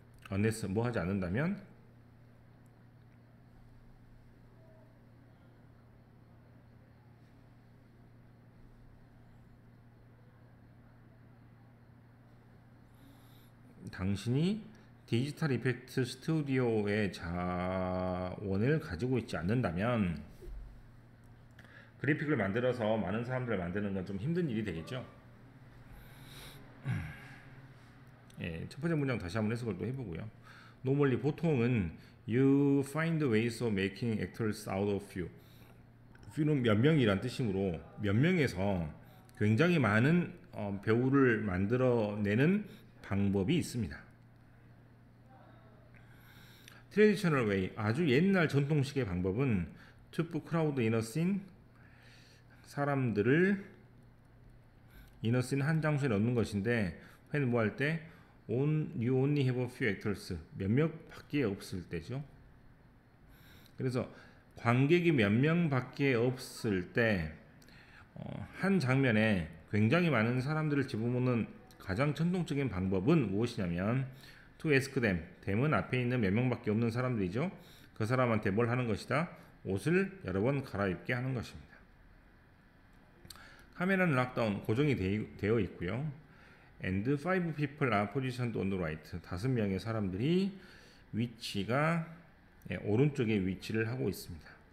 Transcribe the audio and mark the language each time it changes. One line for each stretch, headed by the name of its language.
English: unless
Korean: 뭐 하지 않는다면 당신이 디지털 이펙트 스튜디오의 자원을 가지고 있지 않는다면 그래픽을 만들어서 많은 사람들을 만드는 건 좀 힘든 일이 되겠죠. 예, 첫 번째 문장 다시 한번 해석을 또 해보고요.
English: Normally
Korean: 보통은
English: you find ways of making actors out of few.
Korean: few는 몇 명이란 뜻이므로 몇 명에서 굉장히 많은 배우를 만들어내는 방법이 있습니다.
English: Traditional way,
Korean: 아주 옛날 전통식의 방법은
English: to put crowd in a scene,
Korean: 사람들을
English: in a scene
Korean: 한 장소에 넣는 것인데
English: when
Korean: 뭐 할 때
English: you only have a few actors,
Korean: 몇몇 밖에 없을 때죠. 그래서 관객이 몇 명밖에 없을 때 한 장면에 굉장히 많은 사람들을 집어넣는 가장 전통적인 방법은 무엇이냐면
English: to ask them, them
Korean: 은 앞에 있는 몇 명밖에 없는 사람들이죠. 그 사람한테 뭘 하는 것이다? 옷을 여러 번 갈아입게 하는 것입니다. 카메라는 락다운 고정이 되어 있고요.
English: And five people are positioned on the right.
Korean: 5명의 사람들이 위치가 오른쪽에 위치를 하고 있습니다.